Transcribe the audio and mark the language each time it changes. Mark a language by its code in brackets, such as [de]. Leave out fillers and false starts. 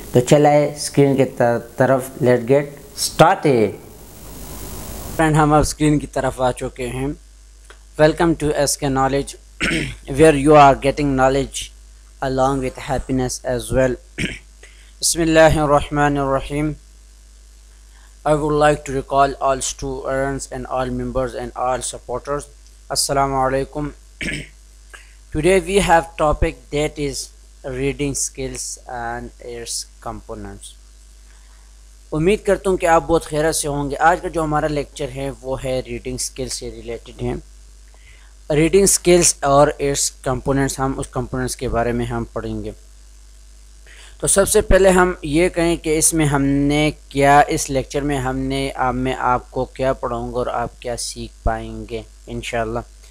[hi] तो चलाए स्क्रीन के तरफ, [en] Let's get started. Friend, [hi] हम अब स्क्रीन की तरफ आ चुके हैं। [en] Welcome to SK knowledge where you are getting knowledge along with happiness as well. [ar] Bismillahirrahmanirrahim. [en] I would like to recall all students and all members and all supporters. Assalamu alaikum. Today we have topic that is reading skills and its components. [hi] उम्मीद करता हूँ कि आप बहुत खैरियत से होंगे। आज का जो हमारा लेक्चर है वो है रीडिंग स्किल्स से रिलेटेड है। रीडिंग स्किल्स और इट्स कंपोनेंट्स, हम उस कंपोनेंट्स के बारे में हम पढ़ेंगे। तो सबसे पहले हम ये कहें कि इसमें हमने क्या, इस लेक्चर में मैं आपको क्या पढ़ाऊँगा और आप क्या सीख पाएंगे इंशाल्लाह।